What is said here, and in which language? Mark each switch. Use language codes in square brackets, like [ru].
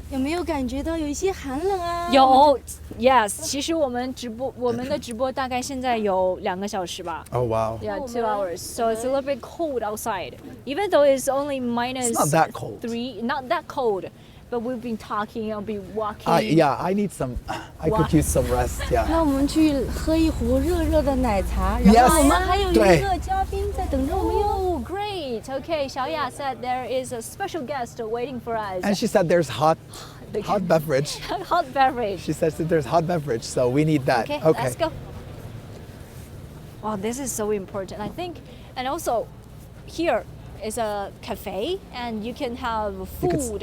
[zh] 有没有感觉到有一些寒冷啊？有 yes，其实我们的直播大概现在有2个小时吧。 [en] Oh wow. Yeah, 2 hours. So it's a little bit cold outside. Even though it's only minus It's not that cold. 3, not that cold. But we've been talking, I'll be walking. Yeah, I need some. I could use some rest. Yeah. [zh] 那我们去喝一壶热热的奶茶， [en] Yes [zh] 然后我们还有一对个嘉宾在等着我们哟。 [en] Oh, great. Okay, Xiaoya said there is a special guest waiting for us. And she said there's hot beverage. Hot beverage. She says that there's hot beverage, so we need that. Okay, let's go. Wow, this is so important, I think. And also, here is a cafe, and you can have food.